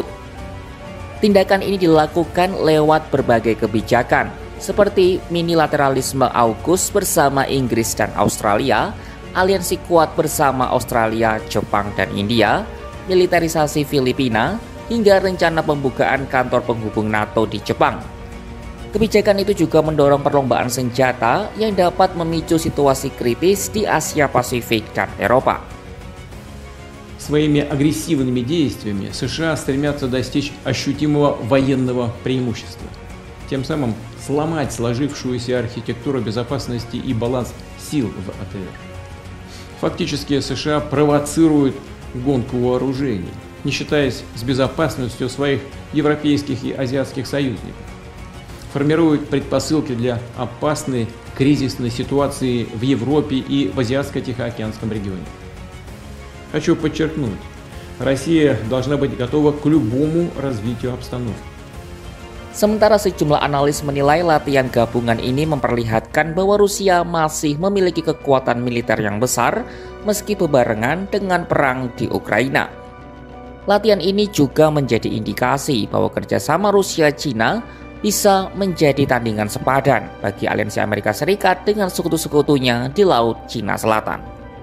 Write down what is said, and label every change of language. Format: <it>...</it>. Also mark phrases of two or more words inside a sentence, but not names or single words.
<id>Tindakan ini dilakukan lewat berbagai kebijakan, seperti minilateralisme AUKUS bersama Inggris dan Australia, aliansi kuat bersama Australia, Jepang, dan India, militerisasi Filipina, hingga rencana pembukaan kantor penghubung NATO di Jepang. Kebijakan itu juga mendorong perlombaan senjata yang dapat memicu situasi kritis di Asia Pasifik dan Eropa.</id> <ru>Своими агрессивными действиями США стремятся достичь ощутимого военного преимущества, тем самым сломать сложившуюся архитектуру безопасности и баланс сил в АТР. Фактически США провоцируют гонку вооружений, не считаясь с безопасностью своих европейских и азиатских союзников. Формируют предпосылки для опасной кризисной ситуации в Европе и в Азиатско-Тихоокеанском регионе. Хочу подчеркнуть, Россия должна быть готова к любому развитию обстановки.</ru> <id>Sementara sejumlah analis menilai latihan gabungan ini memperlihatkan bahwa Rusia masih memiliki kekuatan militer yang besar meski bebarengan dengan perang di Ukraina. Latihan ini juga menjadi indikasi bahwa kerjasama Rusia-China bisa menjadi tandingan sepadan bagi aliansi Amerika Serikat dengan sekutu-sekutunya di Laut Cina Selatan.</id>